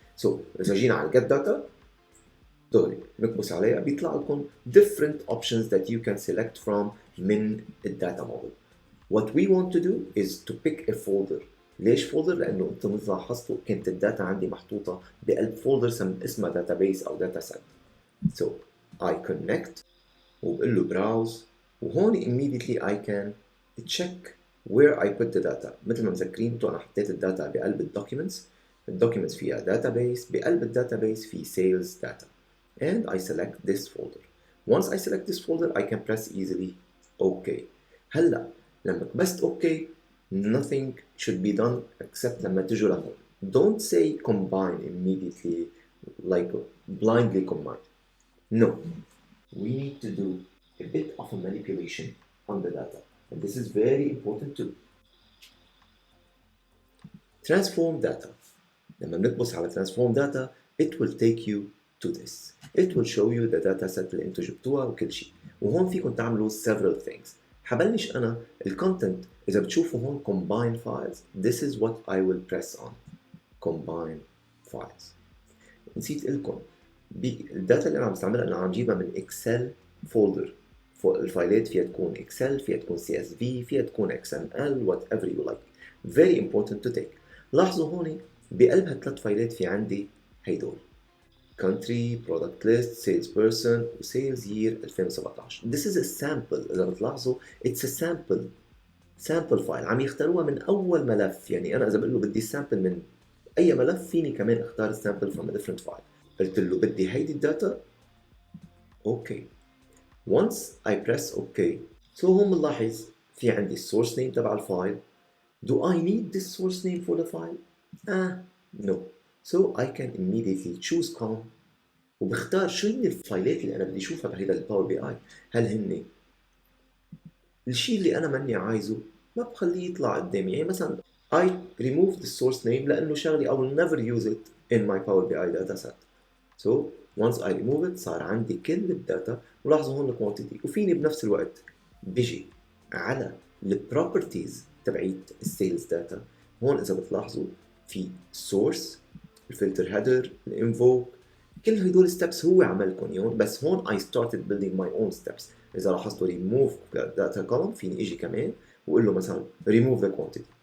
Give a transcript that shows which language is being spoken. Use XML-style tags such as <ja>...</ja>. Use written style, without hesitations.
<ar>So إذا جينا على get data دغري نكبس عليها بيطلع لكم</ar> <en>different options that you can select from</en> <ar>من الداتا موديل.</ar> <en>What we want to do is to pick a folder.</en> <ar>ليش folder؟ لأنه أنتم مثل ما لاحظتوا كانت الداتا عندي محطوطة بقلب folder اسمها database أو data set.</ar> <en>So I connect</en> <ar>وبقول له</ar> <en>browse، وهون immediately I can check where I put the data.</en> <ar>مثل ما مذكرين انتوا أنا حطيت الداتا بقلب الدوكيومنتس. الدوكيومنتس فيها database، بقلب الداتابيس في sales data.</ar> <en>And I select this folder. Once I select this folder I can press easily OK.</en> <ar>هلا لما كبست OK</ar> <en>nothing should be done except</en> <ar>لما تجوا لهون.</ar> <en>Don't say combine immediately like blindly combine. No. We need to do a bit of a manipulation on the data, and this is very important too. Transform data.</en> <ar>لما بنكبس على</ar> <en>transform data it will take you to this. It will show you the data set</en> <ar>اللي انتوا جبتوها وكل شيء. وهون فيكم تعملوا</ar> <en>several things.</en> <ar>حبلش أنا الكونتنت إذا بتشوفوا هون</ar> <en>combine files. This is what I will press on. Combine files.</en> <ar>نسيت لكم الداتا اللي أنا عم بستعملها أنا عم جيبها من إكسل فولدر. الفايلات فيها تكون إكسل، فيها تكون CSV، فيها تكون XML</ar> <en>whatever you like. Very important to take.</en> <ar>لاحظوا هون بقلب هالثلاث فايلات في عندي هيدول country, product list, salesperson و sales year 2017.</ar> <en>This is a sample.</en> <ar>إذا بتلاحظوا</ar> <en>it's a sample file</en> <ar>عم يختاروها من أول ملف. يعني أنا إذا بقول له بدي sample من أي ملف فيني كمان اختار</ar> <en>sample from a different file.</en> <ar>قلت له بدي هيدي الداتا OK.</ar> <en>Once I press OK so</en> <ar>هون بنلاحظ في عندي</ar> <en>source name</en> <ar>تبع الفايل.</ar> <en>Do I need this source name for the file? No. So I can immediately choose column</en> <ar>وبختار شو هن الفايلات اللي أنا بدي أشوفها بهيدا الباور بي آي. هل هن الشيء اللي أنا ماني عايزه ما بخليه يطلع قدامي.</ar> <en>يعني مثلا I remove the source name</en> <ar>لأنه شغلي</ar> <en>I will never use it in my Power BI data set. So once I remove it</en> <ar>صار عندي كل الداتا. ولاحظوا هون الكوانتيتي. وفيني بنفس الوقت بيجي على البروبرتيز تبعيت السيلز داتا. هون إذا بتلاحظوا في source، الفلتر هيدر، الانفوك، كل هدول steps هو عملكم يون. بس هون</ar> <en>I started building my own steps.</en> <ar>إذا لاحظتوا</ar> <en>remove data column</en> <ar>فيني إجي كمان وأقول له مثلا</ar> <en>remove the quantity.</en>